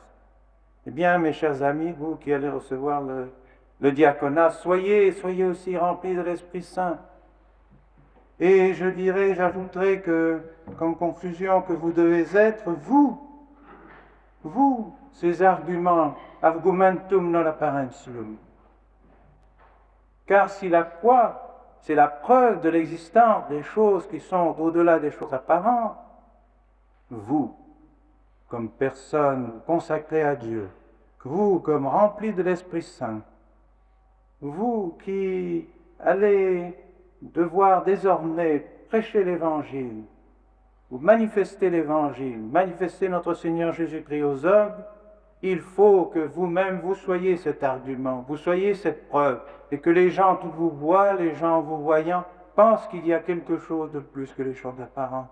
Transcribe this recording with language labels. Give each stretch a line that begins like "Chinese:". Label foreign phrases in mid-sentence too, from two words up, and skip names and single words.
French: Eh bien, mes chers amis, vous qui allez recevoir le diaconat, soyez aussi remplis de l'Esprit Saint. Et j'ajouterai que, comme conclusion, que vous devez être, vous, ces
Latin: argumentum non apparentium.
French: Car si la foi, c'est la preuve de l'existence des choses qui sont au-delà des choses apparentes, vous, comme personne consacrée à Dieu, vous, comme remplis de l'Esprit Saint, vous qui allez devoir désormais prêcher l'Évangile, vous manifestez l'Évangile, manifestez notre Seigneur Jésus-Christ aux hommes, il faut que vous-même vous soyez cet argument, vous soyez cette preuve, et que les gens qui vous voient, les gens vous voyant, pensent qu'il y a quelque chose de plus que les choses apparentes.